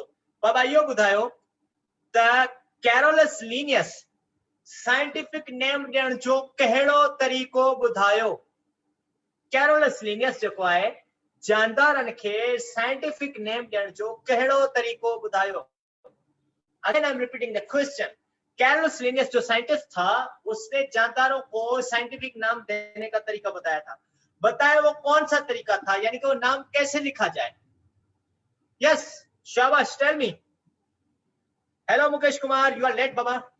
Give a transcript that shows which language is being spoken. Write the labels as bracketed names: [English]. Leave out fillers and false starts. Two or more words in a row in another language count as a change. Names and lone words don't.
[Sindhi] बाबा इहो ॿुधायो त कैरोलस लीनियस [English] scientific name [Sindhi] ॾियण जो कहिड़ो तरीक़ो ॿुधायो? कैरोलस लीनियस जेको आहे जानदारनि खे [English] scientific name [Sindhi] ॾियण जो कहिड़ो तरीक़ो ॿुधायो? [English] again I am repeating the question, [Hindi] कैरोलस लीनियस जो साइंटिस्ट था, उसने जानदारों को साइंटिफिक नाम देने का तरीका बताया था। बताया वो कौन सा तरीका था, यानी कि वो नाम कैसे लिखा जाए? [English] यस शाबाश, tell me. हेलो मुकेश कुमार, you are late बाबा।